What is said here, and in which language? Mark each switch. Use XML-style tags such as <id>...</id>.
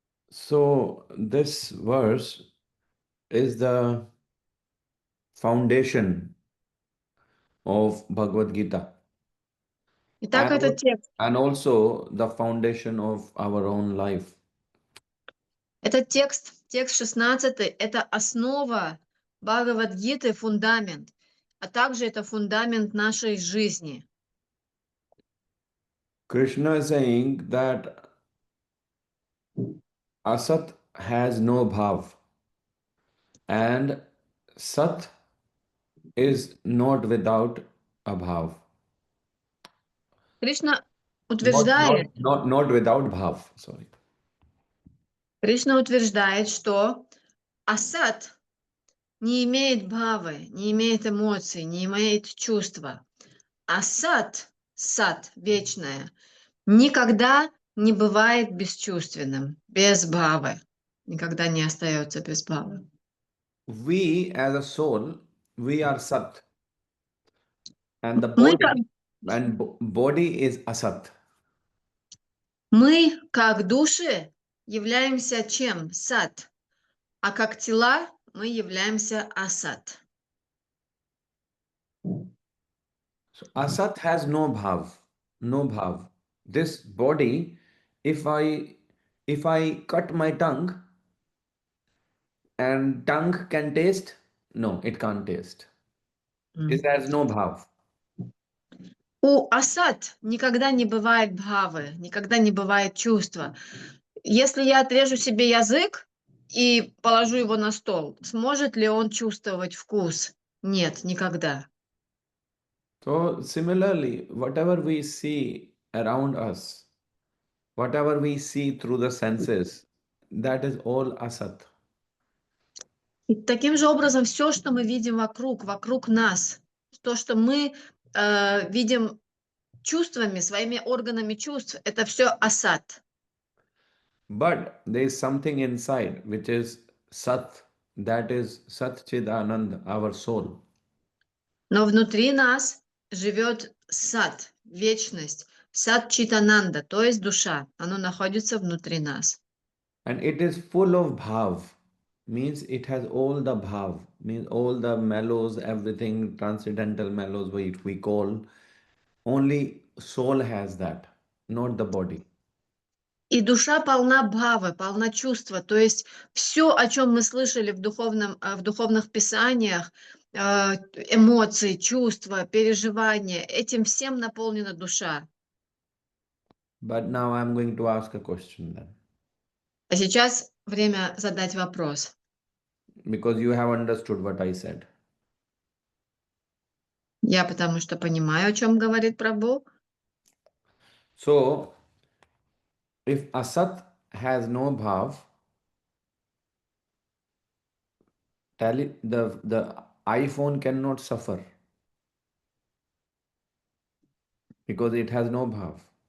<en>So this verse is the foundation of Bhagavad Gita</en> <ru>Итак, этот текст</ru> <en>and also the foundation of our own life.</en> <ru>Этот текст 16, это основа Бхагавад Гиты, фундамент, а также это фундамент нашей жизни.</ru> <en>Krishna is saying that asat has no bhav and sat is not without a bhav.</en> <ru>Кришна</ru> <en>Not, not,</en> <ru>утверждает,</ru> <en>not, not without bhav, sorry.</en> <ru>Кришна утверждает, что асат не имеет бхавы, не имеет эмоций, не имеет чувства. А сат, вечное, никогда не бывает бесчувственным, без бхавы. Никогда не остается без бхавы.</ru> <en>We as a soul, we are sat. And the</en> <ru>Мы как,</ru> <en>body is asat.</en> <ru>мы, как души, являемся чем? Сат. А как тела мы являемся асат.</ru> <en>So asat has no bhav, no bhav. This body, if I cut my tongue and tongue can taste, no, it can't taste. It has no bhav.</en> <ru>У асат никогда не бывает бхавы, никогда не бывает чувства. Если я отрежу себе язык и положу его на стол, сможет ли он чувствовать вкус? Нет, никогда.</ru> <en>So similarly, whatever we see around us, whatever we see through the senses, that is all asat.</en> <ru>И таким же образом все, что мы видим вокруг нас, то, что мы видим чувствами, своими органами чувств, это все асат.</ru> <en>But there is something inside which is Sat, that is Sat Chidanand, our soul.</en> <ru>Но внутри нас живет сат, вечность, сат читананда, то есть душа. Оно находится внутри нас.</ru> <en>And it is full of bhav, means it has all the bhav, means all the mellows, everything, transcendental mellows we call. Only soul has that, not the body.</en> <ru>И душа полна бхавы, полна чувства. То есть все, о чем мы слышали в духовных писаниях, эмоции, чувства, переживания, этим всем наполнена душа.</ru> <en>But now I'm going to ask a question then.</en> <ru>А сейчас время задать вопрос.</ru> <en>Because you have understood what I said.</en> <ru>Я потому что понимаю, о чем говорит прабху.</ru> <en>So, if Asat has no bhav, the iPhone cannot suffer because it has no bhav.</en>